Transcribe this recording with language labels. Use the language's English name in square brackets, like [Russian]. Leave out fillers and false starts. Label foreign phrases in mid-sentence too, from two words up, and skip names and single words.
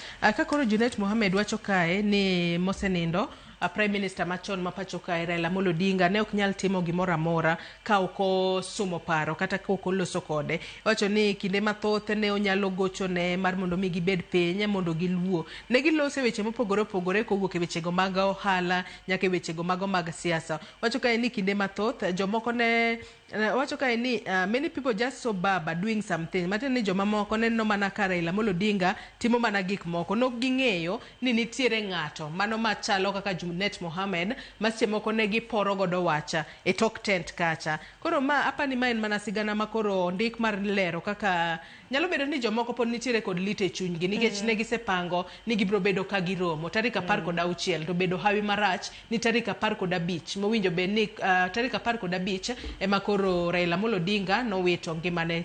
[Luo (Kenya and Tanzania)] Ka koro Junet Mohamed wacho kae ni mosenindo [English] Prime Minister [Luo (Kenya and Tanzania)] machon ma pacho ka Raila Amolo Odinga ne ok nyal timo gimoro amora ka ok osumo paro kata ka ok oloso kode. Wacho ni kinde mathoth ne onyalo gocho ne mar mondo mi gibed piny mondo giluo. Ne gilose weche mopogore opogore kowuok e wechego mag ohala nyaka e wechego mago mag siasa. Wacho ka ni kinde mathoth jomoko ne wacho ka ni [English] many people just saw Baba doing something. [Luo (Kenya and Tanzania)] Matiende ni joma moko neno mana ka Raila Amolo Odinga timo mana gik moko. Nok ging'eyo ni nitiere ng'ato mano machalo kaka Junet Mohammed maseche moko ne giporo godo wacha e tok tent kacha. Koro ma apani ma en mana sigana ma koro ndik mar lero kaka nyalo bedo ni jomoko pod nitiere kod lit e chunygi nikech ne gisepango ni gibiro bedo ka giromo tarik 16 to bedo hawi marach ni tarik 15 mowinjo bed ni tarik 15 ema koro Raila Amolo Odinga nowito ngimane.